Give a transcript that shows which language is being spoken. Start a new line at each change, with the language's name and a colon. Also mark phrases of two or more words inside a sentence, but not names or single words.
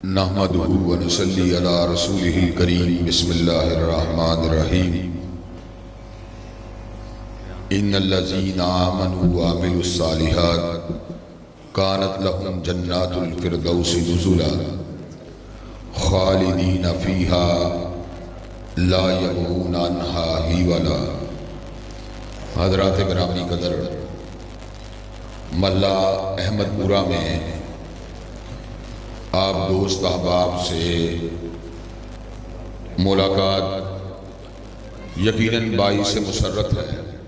Arabic: نحمده ونصلي على رسوله الكريم. بسم الله الرحمن الرحيم. إن الذين آمنوا وعملوا الصالحات كانت لهم جنات الفردوس نزلا خالدين فيها لا يبغون عنها حولا.
Urdu: حضرات گرامی قدر، ملا احمدپورہ میں آپ دوست احباب سے ملاقات یقیناً باعث مسرت ہے.